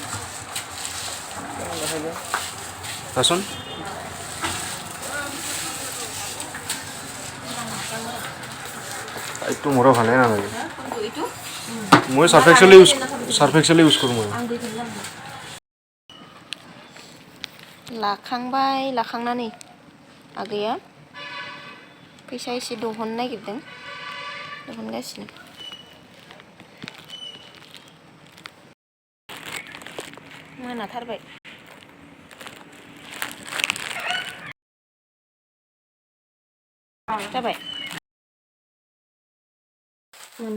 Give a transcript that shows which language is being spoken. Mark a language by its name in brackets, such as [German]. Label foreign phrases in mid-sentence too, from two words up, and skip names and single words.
[Assamese] চাচোন এইটো মোৰ ভালে নালাগে মই সার্ফ এক্সেল ইউজ কৰোঁ মই [Bodo] लाखांनानै आगैया फैसा एसे दिहुननो नागिरदों दिहुनगासिनो मोनाथारबाय जाबाय